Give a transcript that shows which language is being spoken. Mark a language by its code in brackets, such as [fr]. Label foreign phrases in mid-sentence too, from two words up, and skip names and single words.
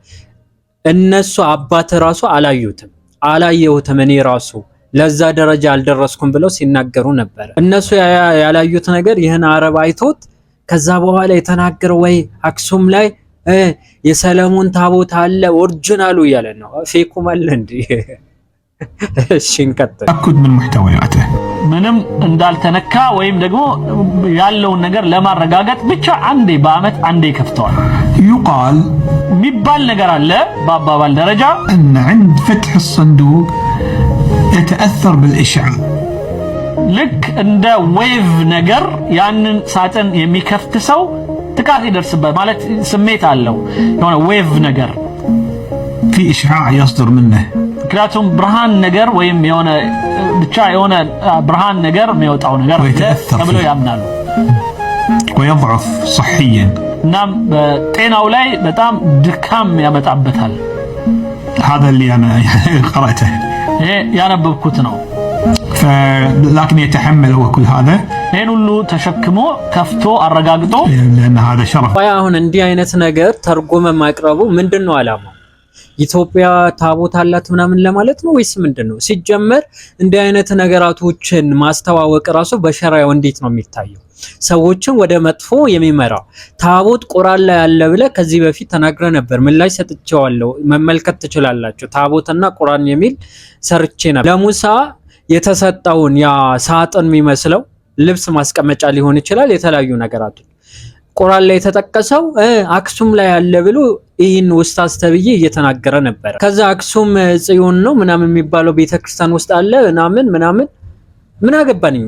[am] እነሱ አባት ራሱ አላየሁትም እኔ ራሱ ለዛ ደረጃ አልደረስኩም ብለው ሲናገሩ ነበር። እነሱ ያላዩት ነገር ይህን አረብ አይቶት ከዛ በኋላ የተናገረው ወይ አክሱም ላይ የሰለሞን ታቦት አለ ኦሪጂናሉ እያለ ነው። ፌኩም አለ እንዴ? እሺ እንቀጥል። [ar] تأكد من محتوياته [am] ምንም እንዳልተነካ ወይም ደግሞ ያለውን ነገር ለማረጋገጥ ብቻ አንዴ በአመት አንዴ ከፍተዋል። [ar] يقال [am] የሚባል ነገር አለ በአባባል ደረጃ [ar] أن عند فتح الصندوق يتأثر بالإشعاع. [am] ልክ እንደ ዌቭ ነገር ያንን ሳጥን የሚከፍት ሰው ጥቃት ይደርስበት ማለት ስሜት አለው የሆነ ዌቭ ነገር [ar] في إشعاع يصدر منه. [am] ምክንያቱም ብርሃን ነገር ወይም የሆነ ብቻ የሆነ ብርሃን ነገር የሚወጣው ነገር ተብሎ ያምናሉ። [ar] ويضعف صحيا. [am] እናም በጤናው ላይ በጣም ድካም ያመጣበታል። [ar] هذا اللي أنا قرأته. [am] ይሄ ያነበብኩት ነው። [ar] لكن يتحمل هو كل هذا [am] ይሄን ሁሉ ተሸክሞ ከፍቶ አረጋግጦ [ar] لأن هذا شرف. [am] አሁን እንዲህ አይነት ነገር ተርጎመ ማቅረቡ ምንድነው ዓላማው? ኢትዮጵያ ታቦት አላት ምናምን ለማለት ነው ወይስ ምንድነው? ሲጀመር እንዲህ አይነት ነገራቶችን ማስተዋወቅ ራሱ በሸራው እንዴት ነው የሚታየው? ሰዎችን ወደ መጥፎ የሚመራው ታቦት ቁርአን ላይ ያለ ብለ ከዚህ በፊት ተናግረ ነበር። ምላሽ ሰጥቼዋለሁ፣ መመልከት ትችላላችሁ። ታቦትና ቁርአን የሚል ሰርቼ ነበር። ለሙሳ የተሰጠውን ያ ሳጥን የሚመስለው ልብስ ማስቀመጫ ሊሆን ይችላል፣ የተለያዩ ነገራቶች ቁርአን ላይ የተጠቀሰው አክሱም ላይ ያለ ብሎ ይህን ኡስታዝ ተብዬ እየተናገረ ነበር። ከዛ አክሱም ጽዮን ነው ምናምን የሚባለው ቤተክርስቲያን ውስጥ አለ ምናምን ምን አገባንኛ?